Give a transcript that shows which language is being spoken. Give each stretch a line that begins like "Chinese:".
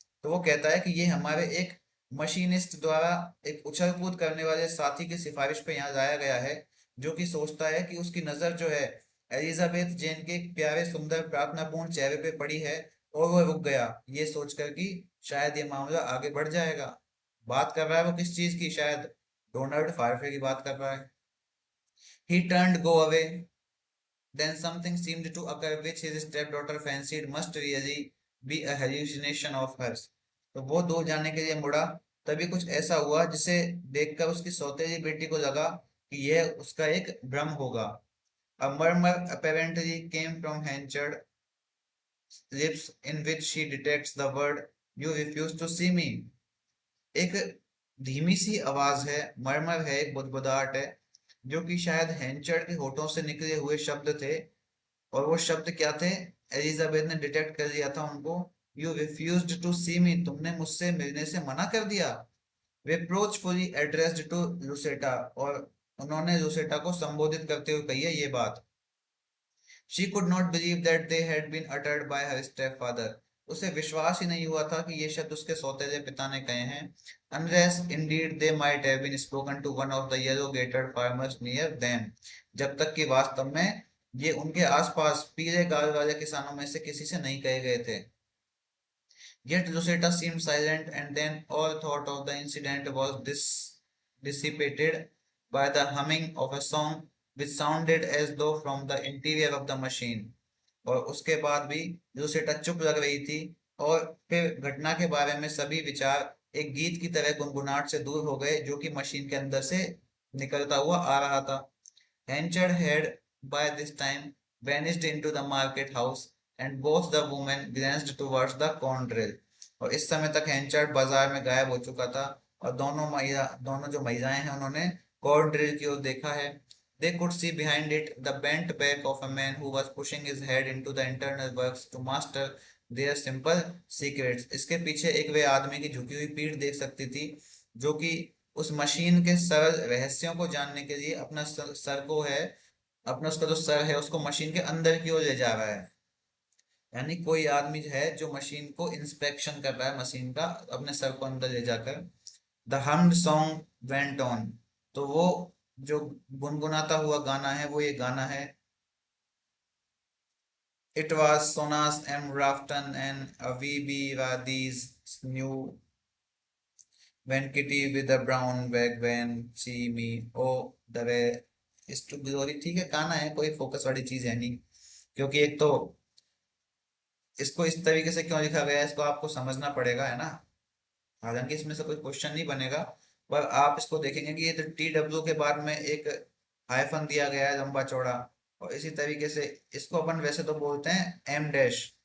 Hindi: तो वो कहता है कि ये हमारे एक मशीनिस्ट द्वारा एक उछल कूद करने वाले साथी की सिफारिश पे यहाँ लाया गया है, जो कि सोचता है कि उसकी नजर जो है एलिजाबेथ जेन के एक प्यारे सुंदर प्रार्थनापूर्ण चेहरे पे पड़ी है, और वो रुक गया ये सोचकर कि शायद ये मामला आगे बढ़ जाएगा। बात कर रहा है वो किस चीज की? शायद डोनाल्ड फारफे की बात कर रहा है।
English: He turned go away. Then something seemed to occur which his stepdaughter fancied must really be a hallucination of hers.
Hindi: तो वो दूर जाने के लिए मुड़ा। तभी कुछ ऐसा हुआ जिसे देखकर उसकी सौतेली बेटी को लगा कि यह उसका एक भ्रम होगा।
English: A murmur apparently came from Henchard's lips in which she detects the word "You refuse to see me."
Hindi: एक धीमी सी आवाज है, मरमर है, एक बुदबुदाहट है, जो कि शायद हैंचर्ड के होठों से निकले हुए शब्द थे। और वो शब्द क्या थे? एलिजाबेथ ने डिटेक्ट कर लिया था उनको।
English: you refused to see me,
Hindi: तुमने मुझसे मिलने से मना कर दिया।
English: reproachfully addressed to
Hindi: लुसेटा, और उन्होंने लुसेटा को संबोधित करते हुए कही है ये बात।
English: She could not believe that they had been uttered by her stepfather.
Hindi: उसे विश्वास ही नहीं हुआ था कि ये शब्द उसके सौतेले पिता ने कहे हैं।
English: Unless indeed they might have been spoken to one of the yellow-gaitered farmers near them.
Hindi: जब तक कि वास्तव में ये उनके आसपास पीले गाल वाले किसानों में से किसी से नहीं कहे गए थे।
English: Yet Lucetta seemed silent, and then all thought of the incident was dissipated by the humming of a song which sounded as though from the interior of the machine.
Hindi: और उसके बाद भी लूसेटा चुप लग रही थी, और फिर घटना के बारे में सभी विचार एक गीत की तरह गुनगुनाहट से दूर हो गए, जो कि मशीन के अंदर से निकलता हुआ आ रहा था।
English: Henchard had by this time vanished into the market house, and both the women glanced towards the corn drill.
Hindi: और इस समय तक हैंचर्ड बाजार में गायब हो चुका था, और दोनों जो महिलाएं हैं उन्होंने कॉर्न ड्रिल की ओर देखा है।
English: They could see behind it the bent back of a man who was pushing his head into the internal works to master their simple secrets.
Hindi: इसके पीछे एक वे आदमी की झुकी हुई पीठ देख सकती थी, जो कि उस मशीन के सरल रहस्यों को जानने के लिए अपना सर को है, अपना उसका जो सर है उसको मशीन के अंदर की ओर ले जा रहा है। यानी कोई आदमी है जो मशीन को इंस्पेक्शन कर रहा है, मशीन का, अपने सर को अंदर ले जाकर।
English: the hummed song went on,
Hindi: तो वो जो गुनगुनाता हुआ गाना है वो ये गाना है। It was Sonas M. Rafton and Avibi Radi's new when Kitty with a brown bag when see me oh the way is to glory। ठीक है, गाना है, कोई फोकस वाली चीज है नहीं। क्योंकि एक तो इसको इस तरीके से क्यों लिखा गया है, इसको आपको समझना पड़ेगा, है ना। हालांकि इसमें से कोई क्वेश्चन नहीं बनेगा, पर आप इसको देखेंगे कि ये तो टी डब्ल्यू के बाद में एक हाइफन दिया गया है लंबा चौड़ा, और इसी तरीके से इसको अपन वैसे तो बोलते हैं एम डैश।